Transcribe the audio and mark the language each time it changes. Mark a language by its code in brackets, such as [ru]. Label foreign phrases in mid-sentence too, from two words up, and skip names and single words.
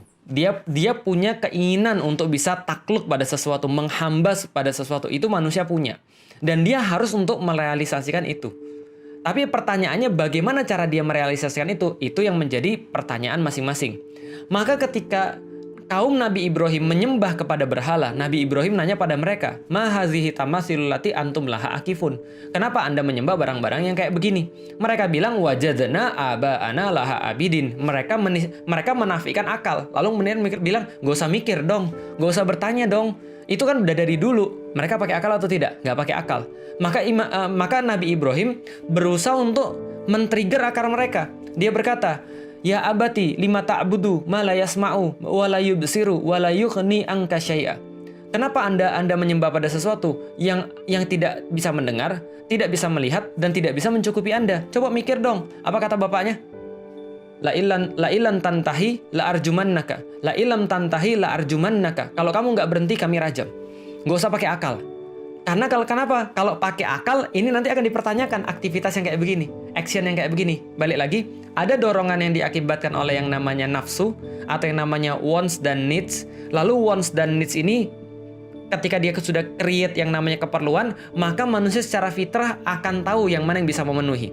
[id] Dia punya keinginan untuk bisa takluk pada sesuatu, menghamba pada sesuatu. Itu manusia punya. Dan dia harus untuk merealisasikan itu. Tapi pertanyaannya bagaimana cara dia merealisasikan itu? Itu yang menjadi pertanyaan masing-masing. Maka ketika kaum Nabi Ibrahim menyembah kepada berhala, Nabi Ibrahim nanya pada mereka, [ar] "ما هذه التماثيل التي أنتم لها عاكفون?" [id] Kenapa Anda menyembah barang-barang yang kayak begini? Mereka bilang, [ar] "وجدنا آباءنا لها عابدين." [id] Mereka menafikan akal. Lalu kemudian bilang, "Gak usah mikir dong, gak usah bertanya dong. Itu kan udah dari dulu." Mereka pakai akal atau tidak? Gak pakai akal. Maka Nabi Ibrahim berusaha untuk men-trigger akal mereka. Dia berkata, [ar] "يا أبت لم تعبد ما لا يسمع ولا يبصر ولا يغني عنك شيئا." [id] Kenapa Anda menyembah pada sesuatu yang tidak bisa mendengar, tidak bisa melihat, dan tidak bisa mencukupi Anda? Coba mikir dong. Apa kata bapaknya? [ar] لئن لم تنته لأرجمنك. لئن لم تنته لأرجمنك. [id] Kalau kamu nggak berhenti, kami rajam. Nggak usah pakai akal. Karena kenapa? Kalau pakai akal, ini nanti akan dipertanyakan aktivitas yang kayak begini, action yang kayak begini. Balik lagi, ada dorongan yang diakibatkan oleh yang namanya nafsu atau yang namanya wants dan needs. Lalu wants dan needs ini ketika dia sudah create yang namanya keperluan, maka manusia secara fitrah akan tahu yang mana yang bisa memenuhi.